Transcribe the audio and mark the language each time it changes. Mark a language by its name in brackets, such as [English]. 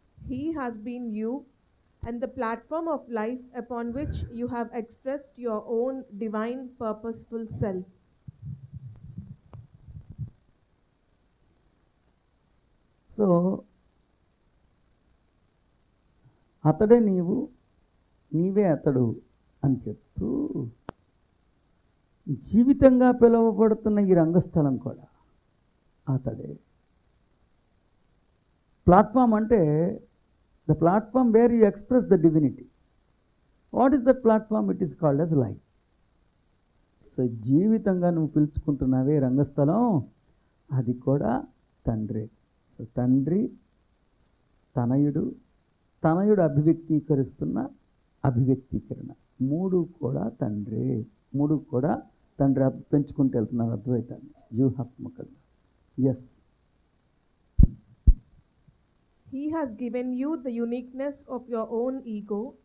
[English] He has been you and the platform of life upon which you have expressed your own divine purposeful self. [Telugu] So అతడే నీవు, నీవే అతడు అని చెప్తూ జీవితంగా పిలువబడుతున్న ఈ రంగస్థలం కూడా అతడే. [English] Platform అంటే the platform where you express the divinity. What is that platform? It is called as life. [Telugu] So జీవితంగా నువ్వు పిలుచుకుంటున్నావే రంగస్థలం, అది కూడా తండ్రి. సో తండ్రి, తనయుడు, తనయుడు అభివ్యక్తీకరిస్తున్న అభివ్యక్తీకరణ, మూడు కూడా తండ్రి, మూడు కూడా తండ్రి పెంచుకుంటూ వెళ్తున్నారు అద్వైతాన్ని వ్యూహాత్మకంగా. [English] Yes, He has given you the uniqueness of your own ego.